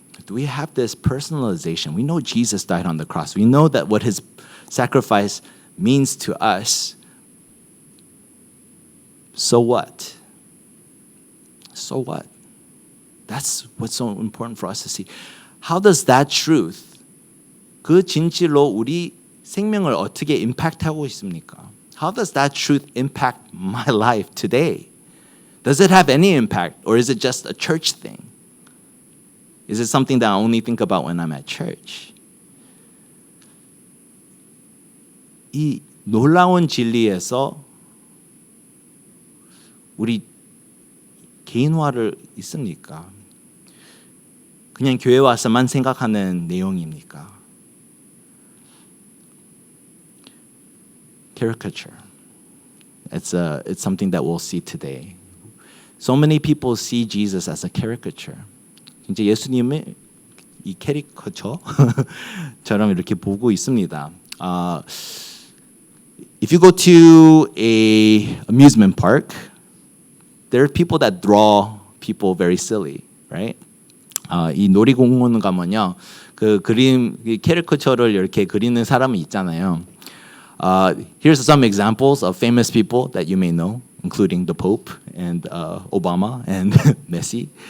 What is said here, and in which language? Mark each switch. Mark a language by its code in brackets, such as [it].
[en] Do we have this personalization? We know Jesus died on the cross. We know that what his sacrifice means to us. So what? So what? That's what's so important for us to see. How does that truth, [ko] 그 진실로 우리 생명을 어떻게 임팩트하고 있습니까? [en] How does that truth impact my life today? Does it have any impact, or is it just a church thing? Is it something that I only think about when I'm at church? [ko] 이 놀라운 진리에서 우리 개인화를 있습니까? 그냥 교회 와서만 생각하는 내용입니까? [en] Caricature. It's something that we'll see today. So many people see Jesus as a caricature. [ko] 진짜 예수님을 이 캐리커처처럼 이렇게 보고 있습니다. [en] If you go to a amusement park, there are people that draw people very silly, right? [ko] 이 놀이공원 가면요, 그 그림 캐리커처를 이렇게 그리는 사람이 있잖아요. [en] Here's some examples of famous people that you may know, including the Pope and Obama and Messi.